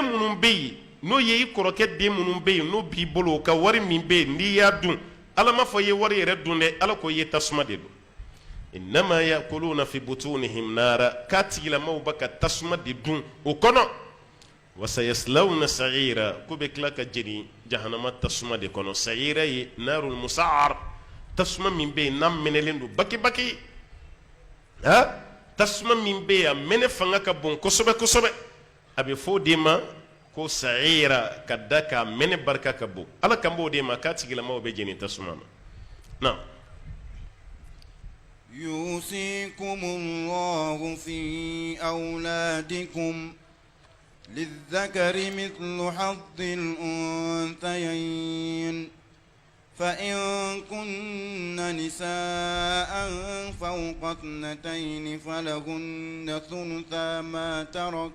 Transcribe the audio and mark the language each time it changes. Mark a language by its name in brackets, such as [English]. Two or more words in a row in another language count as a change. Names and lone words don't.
[Bambara] minnu bɛ yen n'o ye i kɔrɔkɛ den minnu bɛ yen n'o b'i bolo o ka wari min bɛ yen n'i y'a dun ala ma fɔ i ye wari yɛrɛ dun dɛ ala ko i ye tasuma de dun [Arabic] إنما يأكلون في بطونهم نارا [Bambara] k'a tigilamaw b'a ka tasuma de dun o kɔnɔ [Arabic] وسيصلون سعيرا [Bambara] ko bɛ tila ka jeni jahanama tasuma de kɔnɔ sa'ira ye [Arabic] النار المسعر [Bambara] tasuma min bɛ yen n'a mɛnɛlen don baki-baki tasuma min bɛ yen a mɛnɛ fanga ka bon kosɛbɛ kosɛbɛ a bɛ fɔ o de ma ko sa'ira ka da k'a mɛnɛ barika ka bon ala kan b'o de ma k'a tigilamaw bɛ jeni tasuma na na [Arabic] يوصيكم الله في أولادكم للذكر مثل حظ الأنثيين فإن كن نساء فوق 2 فلهن ثلثا ما ترك